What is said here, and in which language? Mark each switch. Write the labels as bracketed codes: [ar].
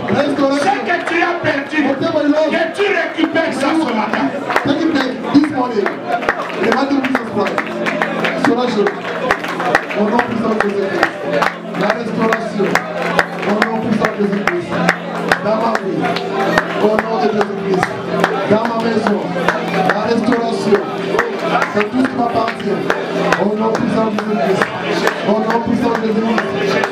[fr] Ce que tu as perdu, que tu récupères ça ce matin. [en] Take it back this morning. In the mighty name of Jesus Christ. [fr] Restauration. Au nom puissant de Jésus-Christ. La restauration. Au nom puissant de Jésus-Christ. Dans ma vie. Au nom de Jésus-Christ. Dans ma maison. La restauration. C'est tout ce qui m'appartient. Au nom puissant de Jésus-Christ. Au nom puissant de Jésus-Christ.